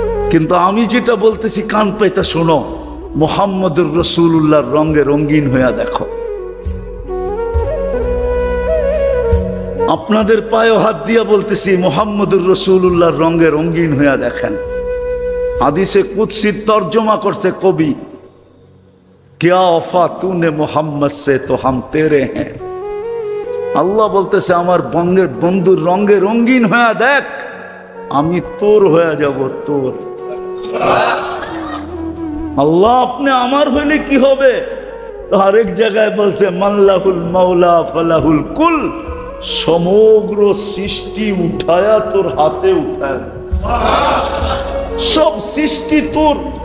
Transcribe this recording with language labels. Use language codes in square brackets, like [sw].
[bn] কিন্তু আমি যেটা বলতেছি কান পাইতা শোনো, মুহাম্মদুর রাসূলুল্লাহর রঙে রঙিন হইয়া দেখো। আপনাদের পায়ে হাত দিয়া বলতেছি, মুহাম্মদুর রাসূলুল্লাহর রঙে রঙিন হইয়া দেখেন। হাদিসে কুদসির তর্জমা করছে কবি, [ur] क्या वफा तूने मोहम्मद से तो हम तेरे हैं। [bn] আল্লাহ বলতেছে, আমার বন্ধুর রঙে রঙিন হয়ে দেখ, আমি তোর হয়ে যাব, তোর। আল্লাহ আপনি আমার হইলে কি হবে? তো আরেক জায়গায় বলছে, মাল্লাহুল মাওলা ফালাহুল কুল, সমগ্র সৃষ্টি উঠায়া তোর হাতে উঠায়, সব সৃষ্টি তোর।